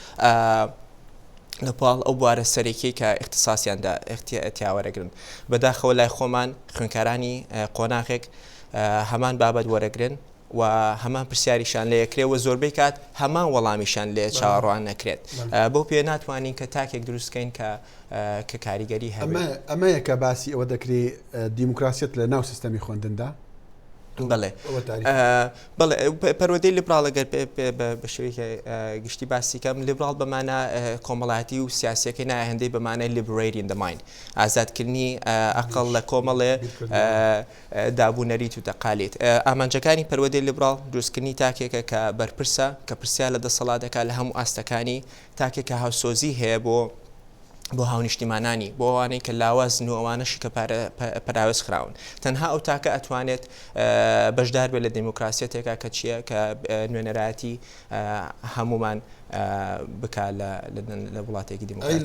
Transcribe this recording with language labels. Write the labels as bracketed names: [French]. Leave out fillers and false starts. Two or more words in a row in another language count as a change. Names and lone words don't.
[Central Kurdish] ئەو بوارە سەرێکی کە اختصاسیاندا تیاوەرەگرن بەداخەوە لای خۆمان خوێنکارانی قۆناغێک هەمان بابەت وەرەگرن و هەمان پرسیاریشان لێ یەکرێت و زۆربەی کات هەمان وەڵامیشان لێ چاوەڕوان نەکرێت بۆ پێ ناتوانین کە تاکێک دروستکەین کە کاریگەری هەبێت ئەمەیە کە باسی ئەوە دەکرێت دیموکراسیەت لە ناو سیستەمی خوێندندا بڵێ بڵێ پەروەدەی لیبراڵ ئەگەر بە شێوەیەکی گشتی باسی کەم لیبراڵ بەمانە کۆمەڵایەتی و سیاسیەکەی نایە هەندەی بەمانە [English] liberating the mind [Central Kurdish] ئازادکردنی ئەقڵ لە کۆمەڵێ دابوونەریت و تەقالێت ئامانجەکانی پەروەدەی لیبراڵ دروستکردنی تاکێکە کە بەرپرسە کە پرسیار لە دەسەڵاتەکە لە هەموو ئاستەکانی تاکێکە هاوسۆزی هەیە بۆ هاونیشتیمانانی بۆ ئەوانەی کە لاوازن و ئەوانەشی کە پراوێز خراون تەنها ئەو تاکە ئەتوانێت بەشدار بێت لە دموکراسیەتێکا کە چییە کە نوێنەرایەتی هەمومان بکا لە وڵاتێکی دیموکراتی